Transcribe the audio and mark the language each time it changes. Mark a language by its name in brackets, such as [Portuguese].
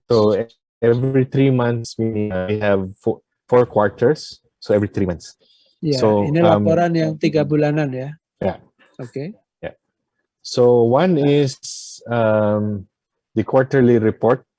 [English] So every 3 months, meaning we have 4 quarters. So every 3 months. Yeah. So [Indonesian] ini laporan yang 3 bulanan ya. [English] Yeah. Okay. Yeah. So one is the quarterly report.